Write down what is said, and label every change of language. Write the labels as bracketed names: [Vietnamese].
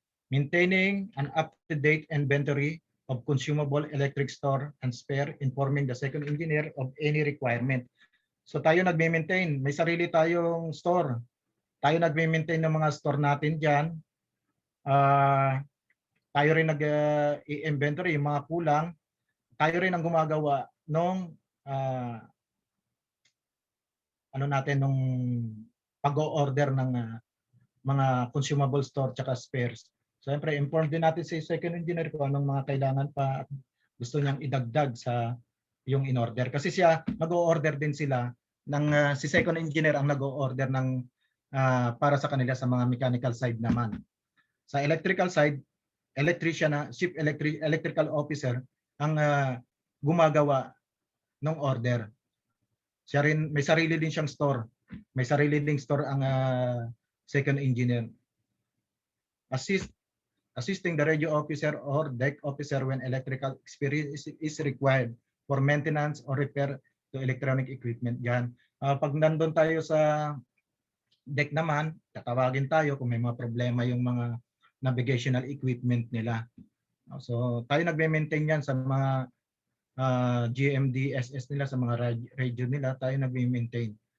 [English] Maintaining an up-to-date inventory of consumable electric store and spare, informing the second engineer of any requirement. [Filipino] So tayo nagme-maintain, may sarili tayong store. Tayo nagme-maintain ng mga store natin diyan. Tayo rin nag-inventory yung mga kulang. Tayo rin ang gumagawa nung nung pag-order ng mga consumable store tsaka spares. Siyempre, inform din natin si second engineer kung anong mga kailangan pa at gusto niyang idagdag sa yung in-order. Kasi siya, mag-o-order din sila ng si second engineer ang nag-o-order ng para sa kanila sa mga mechanical side naman. Sa electrical side, electrician chief electrical officer ang gumagawa ng order. Siya rin, may sarili din siyang store. May sarili ding store ang second engineer. [English] Assisting the radio officer or deck officer when electrical experience is required for maintenance or repair to electronic equipment. [Filipino] Yan. Pag nandun tayo sa deck naman, tatawagin tayo kung may mga problema yung mga navigational equipment nila. So tayo nagme-maintain yan sa mga GMD, SS nila, sa mga radio nila, tayo nagme-maintain.